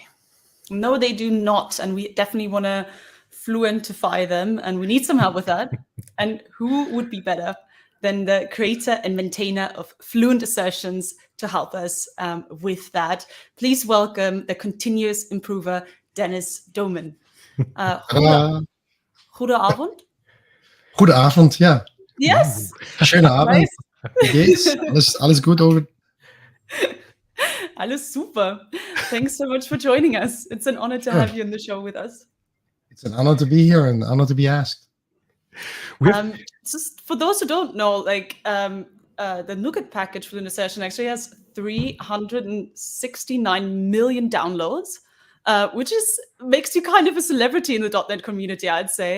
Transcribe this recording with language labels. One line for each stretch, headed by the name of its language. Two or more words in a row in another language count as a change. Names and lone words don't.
English: No, they do not, and we definitely want to fluentify them, and we need some help with that. And who would be better than the creator and maintainer of Fluent Assertions to help us with that. Please welcome the continuous improver, Dennis Doomen.
Dutch: Goedenavond. Goedenavond, ja.
English: Yes.
German: Schöne Abend.
English: Nice.
German: Wie geht's? Alles gut over? Alles super.
English: Thanks so much for joining us. It's an honor to have you on the show with us. It's an honor to be here and an honor to be asked. Just for those who don't know, like the Nougat package for Fluent Assertion actually has 369 million downloads, which makes you kind of a celebrity in the .NET community, I'd say.